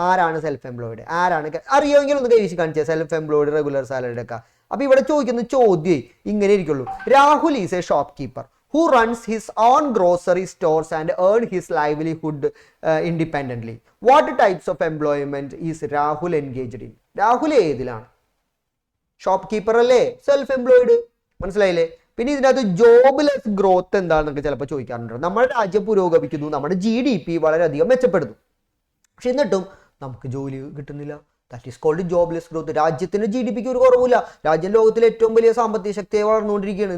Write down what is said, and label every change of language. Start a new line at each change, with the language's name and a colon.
Malayalam: ആരാണ് self employed, ആരാണ് അറിയുമെങ്കിൽ ഒന്ന് കൈവീശി കാണിച്ചേ. സെൽഫ് എംപ്ലോയിഡ്, റെഗുലർ സാലറിഡ് ഒക്കെ. അപ്പോൾ ഇവിടെ ചോദിക്കുന്ന ചോദ്യം ഇങ്ങനെ ഇരിക്കുള്ളൂ.
English: Rahul is a shopkeeper who runs his own grocery stores and earn his livelihood independently. What types of employment is Rahul engaged in?
Malayalam: Rahul ഏതിലാണ്? ഷോപ്പ് കീപ്പർ അല്ലേ, സെൽഫ് എംപ്ലോയിഡ്. മനസ്സിലായില്ലേ? പിന്നെ ഇതിനകത്ത് ജോബ്ലെസ് ഗ്രോത്ത് എന്താണെന്നൊക്കെ ചിലപ്പോൾ ചോദിക്കാറുണ്ട്. നമ്മുടെ രാജ്യം പുരോഗമിക്കുന്നു, നമ്മുടെ GDP വളരെയധികം മെച്ചപ്പെടുന്നു, പക്ഷെ എന്നിട്ടും നമുക്ക് ജോലി കിട്ടുന്നില്ല.
English: That is called jobless growth.
Malayalam: രാജ്യത്തിന്റെ GDPക്ക് ഒരു കുറവില്ല. രാജ്യം ലോകത്തിലെ ഏറ്റവും വലിയ സാമ്പത്തിക ശക്തിയെ വളർന്നുകൊണ്ടിരിക്കുകയാണ്.